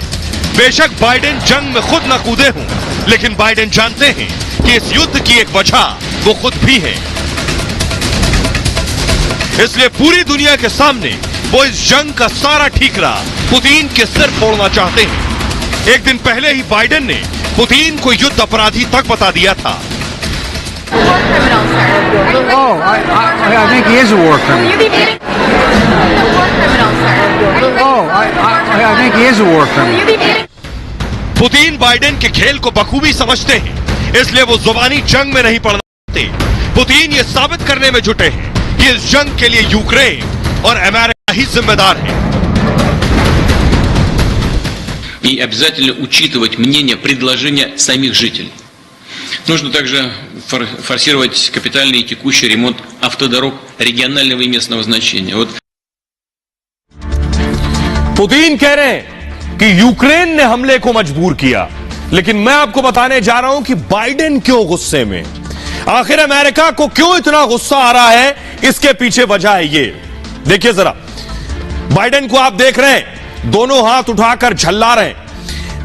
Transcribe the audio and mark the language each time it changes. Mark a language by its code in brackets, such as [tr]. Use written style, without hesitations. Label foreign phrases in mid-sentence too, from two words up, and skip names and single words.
[hi] बेशक बाइडेन जंग में खुद न कूदे हों, लेकिन बाइडेन जानते हैं कि इस युद्ध की एक वजह वो खुद भी है। इसलिए पूरी दुनिया के सामने वो इस जंग का सारा ठीकरा पुतिन के सिर फोड़ना चाहते हैं। एक दिन पहले ही बाइडेन ने पुतिन को युद्ध अपराधी तक बता दिया था। [en] Oh, I think he is a war criminal. Oh, I think he is a war criminal. [hi] पुतिन बाइडेन के खेल को बखूबी समझते हैं, इसलिए वो जुबानी जंग में नहीं पड़ना चाहते। पुतिन ये साबित करने में जुटे हैं कि इस जंग के लिए यूक्रेन और अमेरिका ही जिम्मेदार है। [ru] И обязательно учитывать мнение, предложения самих жителей. Нужно также форсировать капитальный и текущий ремонт автодорог регионального и местного значения. Вот. [hi] पुतिन कह रहे हैं कि यूक्रेन ने हमले को मजबूर किया, लेकिन मैं आपको बताने जा रहा हूं कि बाइडेन क्यों गुस्से में। आखिर अमेरिका को क्यों इतना गुस्सा आ रहा है, इसके पीछे वजह है ये। देखिए जरा, बाइडेन को आप देख रहे हैं, दोनों हाथ उठाकर झल्ला रहे हैं।